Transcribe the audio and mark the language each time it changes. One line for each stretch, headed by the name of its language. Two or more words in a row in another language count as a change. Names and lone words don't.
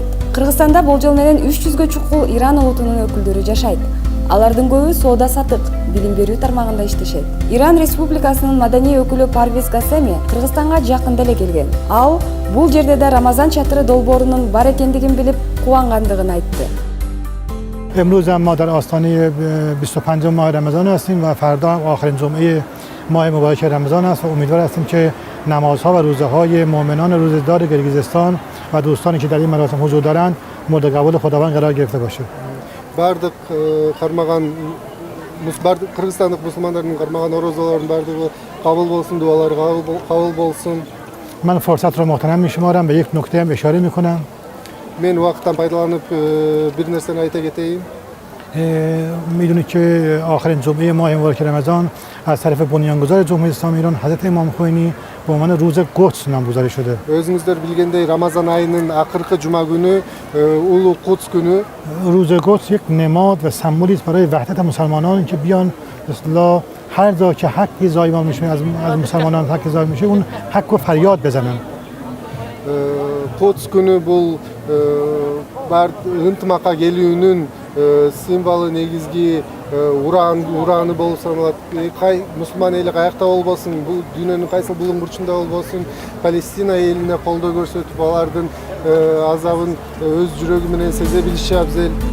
Kyrgyz: Кыргызстанда болжол менен 300гө чукул Иран улутунун өкүлдөрү жашайт. Алардын көбү соода-саттык, билим берүү тармагында иштешет. Иран Республикасынын маданий өкүлү Парвиз Касеми Кыргызстанга жакында эле келген. Ал бул жерде да Рамазан чатыры долбоорунун бар экендигин билип, кубангандыгын айтты.
Persian: امروز ما در آستانه 25 ماه رمضان هستیم و فردا آخرین جمعه ماه مبارک رمضان است و امیدوار هستیم که نمازها و روزه‌های مؤمنان روزدار گرگیزستان و دوستانی که در این مراسم حضور دارند مورد قبول خداوند قرار گرفته باشه.
Kyrgyz: Бардык кармаган кыргызстандык мусулмандардын кармаган орозолордун бардыгы кабыл болсун, дуалары кабыл болсун.
Persian: من فرصت را محترم می‌شمارم به یک نکته هم اشاره می‌کنم.
Kyrgyz: Мен убакыттан пайдаланып бир нерсени айта кетейин.
Persian: میدونید که آخرین جمعه ماه مبارک رمضان از طرف بنیانگذار جمهوری اسلامی ایران حضرت امام خمینی به عنوان روز قدس نامگذاری شده.
Kyrgyz: Өзүңүздөр билгендей, Рамазан айынын акыркы жума күнү улуу Кудс күнү.
Persian: روز قدس یک نماد و سمبولی است برای وحدت مسلمانان که بیان اصطلاح هر جا که حقی ضایع میشه از مسلمانان حقی ضایع میشه اون حق و فریاد بزنن.
Kyrgyz: Кудс күнү бул ынтымакка келүүнүн символу, негизги ураны болуп саналат. Мусулман эли каякта болбосун, бул дүйнөнүн кайсы булуң бурчунда болбосун, Палестина элине колдоо көрсөтүп, алардын азабын өз жүрөгү менен сезе билиши абзел.